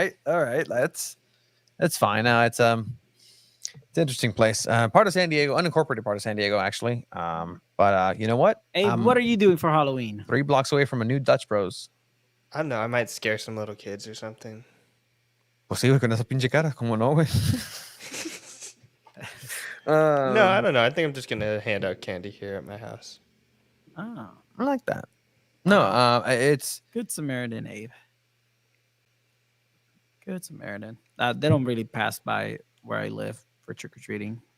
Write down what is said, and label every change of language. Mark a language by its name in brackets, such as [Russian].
[English] all right, that's fine. It's an interesting place. Part of San Diego, unincorporated part of San Diego, actually. But you know what? Hey, I'm what are you doing for Halloween? 3 blocks away from a new Dutch Bros. I don't know. I might scare some little kids or something. [Spanish] Pues sí, güey, con esa pinche cara, como no, güey. [English] No, I don't know. I think I'm just gonna hand out candy here at my house. Oh, I like that. No, it's good Samaritan, Abe. Good Samaritan. They don't really pass by where I live for trick or treating.